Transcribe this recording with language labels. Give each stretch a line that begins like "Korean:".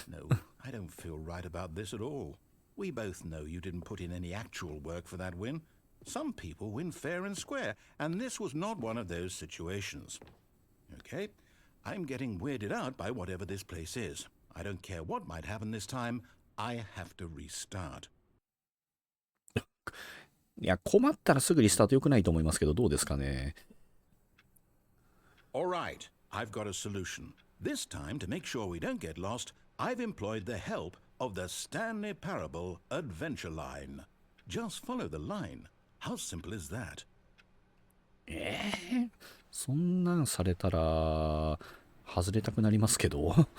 English: No, I don't feel right about this at all. We both know you didn't put in any actual work for that win. Some people win fair and square, and this was not one of those situations. Okay, I'm getting weirded out by whatever this place is. I don't care what might happen this time. I have to restart.
Japanese: いや、困ったらすぐリスタート良くないと思いますけど、どうですかね。
English: All right, I've got a solution. This time, to make sure we don't get lost, I've employed the help of the Stanley Parable Adventure Line. Just follow the line. How simple is that?
Japanese: そんなんされたら外れたくなりますけど。